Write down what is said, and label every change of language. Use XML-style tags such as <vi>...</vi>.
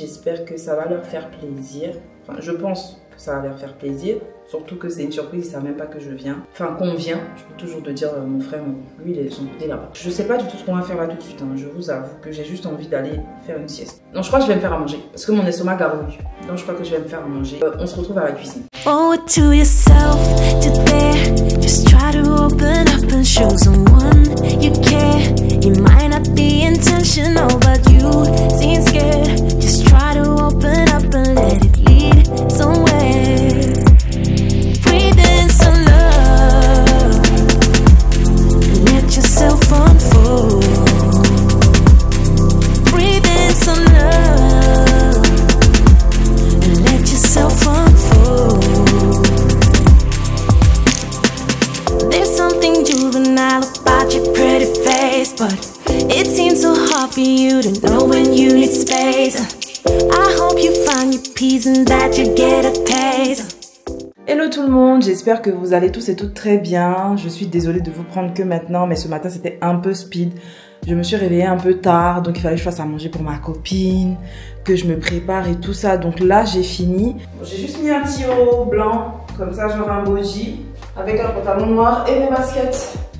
<fr>J'espère que ça va leur faire plaisir. Enfin, je pense que ça va leur faire plaisir. Surtout que c'est une surprise, ils ne savent même pas que je viens. Enfin, qu'on vient. Je peux toujours te dire, mon frère, lui, il est son côté là-bas. Je ne sais pas du tout ce qu'on va faire là tout de suite. Hein. Je vous avoue que j'ai juste envie d'aller faire une sieste. Donc, je crois que je vais me faire à manger. Parce que mon estomac gargouille. Donc, je crois que je vais me faire à manger. On se retrouve à la cuisine.</fr> <en>Owe it to yourself to dare. Just try to open up and show someone you care. You might not be intentional, but you seem scared. Just try to open up and let it lead somewhere. Breathe in some love. Let yourself unfold. Breathe in some love and let yourself unfold. There's something juvenile about your pretty face, but it seems so hard for you to know when you need space. I hope you find your peace and that you get a taste.</en> <fr>Hello tout le monde, j'espère que vous allez tous et toutes très bien. Je suis désolée de vous prendre que maintenant, mais ce matin c'était un peu speed. Je me suis réveillée un peu tard, donc il fallait que je fasse à manger pour ma copine, que je me prépare et tout ça. Donc là j'ai fini. J'ai juste mis un petit haut blanc, comme ça genre un boji, avec un pantalon noir et mes baskets.</fr>